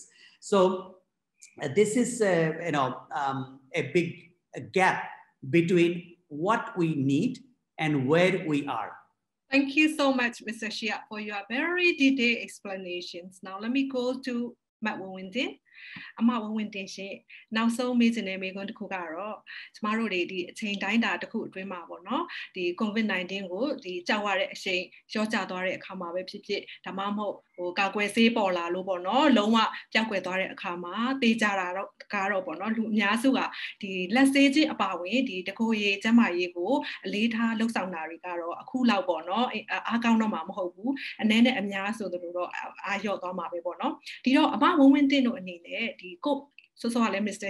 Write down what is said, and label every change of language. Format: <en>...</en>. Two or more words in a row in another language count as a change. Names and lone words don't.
<en>So this is a big gap between what we need and where we are. Thank you so much, Mr. Shihab, for your very detailed explanations. Now let me go to Matt Wawintin.</en> <my>Ahamad Wawintin ရှင်နောက်ဆုံးမေးချင်တဲ့မေးခွန်းတစ်ခုကတော့ကျမတို့တွေဒီအချိန်တိုင်းတာတစ်ခုအတွင်းမှာပေါ့နော်ဒီ COVID-19 ကိုဒီကြောက်ရတဲ့အ ချိန်ရောကျသွားတဲ့အခါမှာပဲဖြစ်ဖြစ်ဒါမှမဟုတ်ကာကွယ်ဆေးပေါ်လာလို့ပေါ့နော်လုံးဝပျောက်ကွယ်သွားတဲ့အခါမှာတေးကြတာတော့ကတော့ပေါ့နော်လူအများစုကဒီလက်ဆေးခြင်းအပါအဝင်ဒီတကိုယ်ရည်ကျန်းမာရေးကိုအလေးထားလှုပ်ဆောင်တာတွေကတော့အခုလောက်ပေါ့နော်အားကောင်းတော့မှာမဟုတ်ဘူးအနည်းနဲ့အများဆိုတို့တော့အားလျော့သွားမှာပဲပေါ့နော်ဒီတော့အမဝင်းဝင်းတင်တို့အနေနဲ့ဒီကိုဆိုဆိုကလည်း Mr.</my>